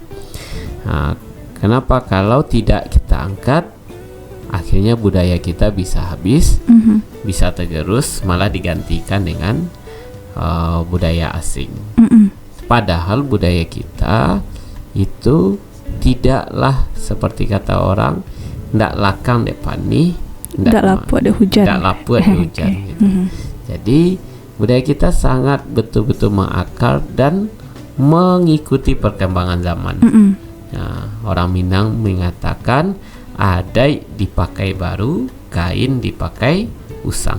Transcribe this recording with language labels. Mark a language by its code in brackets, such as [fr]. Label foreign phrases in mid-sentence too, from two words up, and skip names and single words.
[id] Nah, kenapa kalau tidak kita angkat, akhirnya budaya kita bisa habis, bisa tergerus, malah digantikan dengan budaya asing. Padahal budaya kita itu tidaklah seperti kata orang, [min] ndak lakang dek pani, ndak lapu ada hujan. Ndak lapu ada hujan gitu. [id] Jadi budaya kita sangat betul-betul mengakar dan mengikuti perkembangan zaman. Nah, orang Minang mengatakan adai dipakai baru, kain dipakai usang.